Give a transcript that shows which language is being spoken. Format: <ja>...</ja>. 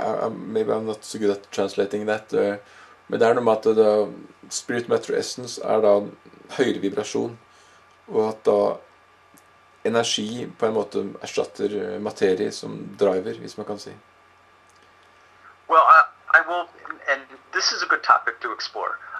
<en>maybe I'm not so good at translating that.</en> <no>Men det er noe med at spirit, matter, essence er da høyere vibrasjon, og at da energi på en måte erstatter materie som driver, hvis man kan si.</no> <en>Well, I will, and this is a good topic to explore.</en>